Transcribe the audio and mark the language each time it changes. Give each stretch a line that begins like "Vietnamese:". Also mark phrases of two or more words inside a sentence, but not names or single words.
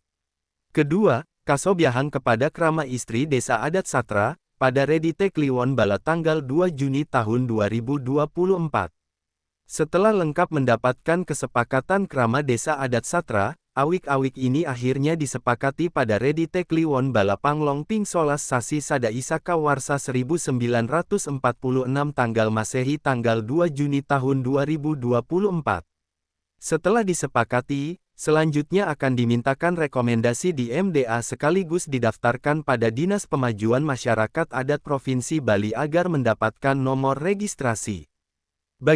Indonesian: Kedua, Kasobyahang kepada Krama Istri Desa Adat Satra, pada Redite Kliwon Bala tanggal 2 Juni tahun 2024. Setelah lengkap mendapatkan kesepakatan Krama Desa Adat Satra, awik-awik ini akhirnya disepakati pada Redite Kliwon Bala
Balinese: Panglong Ping Solas Sasi Sada Isaka Warsa
Indonesian: 1946 tanggal Masehi tanggal 2 Juni tahun 2024. Setelah disepakati, selanjutnya akan dimintakan rekomendasi di MDA sekaligus didaftarkan pada Dinas Pemajuan Masyarakat Adat Provinsi Bali agar mendapatkan nomor registrasi.